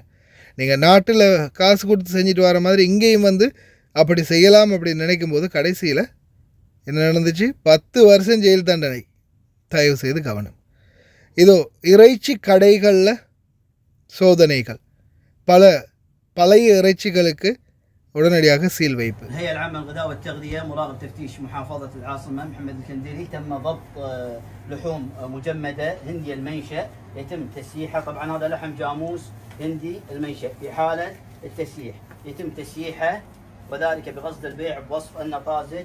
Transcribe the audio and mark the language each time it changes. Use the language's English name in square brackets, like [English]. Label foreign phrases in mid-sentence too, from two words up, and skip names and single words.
[Tamil] நீங்கள் நாட்டில் காசு கொடுத்து செஞ்சுட்டு வர மாதிரி இங்கேயும் வந்து அப்படி செய்யலாம் அப்படின்னு நினைக்கும் போது கடைசியில் என்ன நடந்துச்சு? 10 வருஷம் ஜெயில் தண்டனை. தயவு செய்து கவனம். இதோ இறைச்சி கடைகளில் சோதனைகள், பல பழைய இறைச்சிகளுக்கு உடனடியாக சீல் வைப்பு. [Arabic] الهيئة العامة للغذاء والتغذية مراقب تفتيش محافظة العاصمة محمد الكنديري تم ضبط لحوم مجمدة هندي المنشأ يتم تسييحها. طبعا هذا لحم جاموس هندي المنشأ في حالة التسييح يتم تسييحه وذلك بقصد البيع بوصف أنه طازج.